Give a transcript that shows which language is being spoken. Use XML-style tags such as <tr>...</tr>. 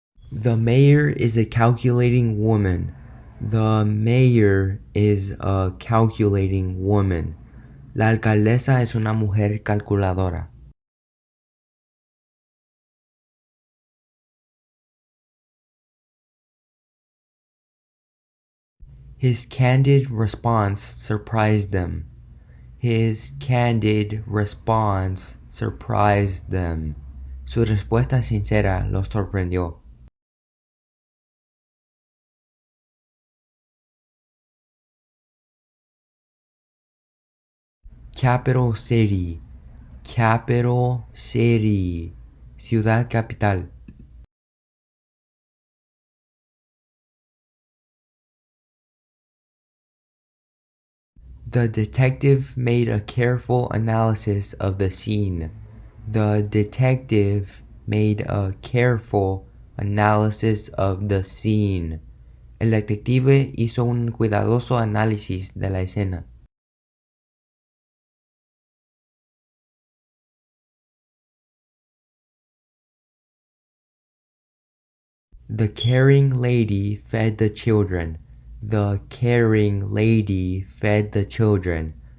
<en>The mayor is a calculating woman. The mayor is a calculating woman.</en> <es>La alcaldesa es una mujer calculadora.</es> <en>His candid response surprised them. His candid response surprised them.</en> <es>Su respuesta sincera los sorprendió.</es> <en>Capital city. Capital city.</en> <es>Ciudad capital.</es> <en>The detective made a careful analysis of the scene. The detective made a careful analysis of the scene.</en> <es>El detective hizo un cuidadoso análisis de la escena.</es> <en>The caring lady fed the children. The caring lady fed the children.</en>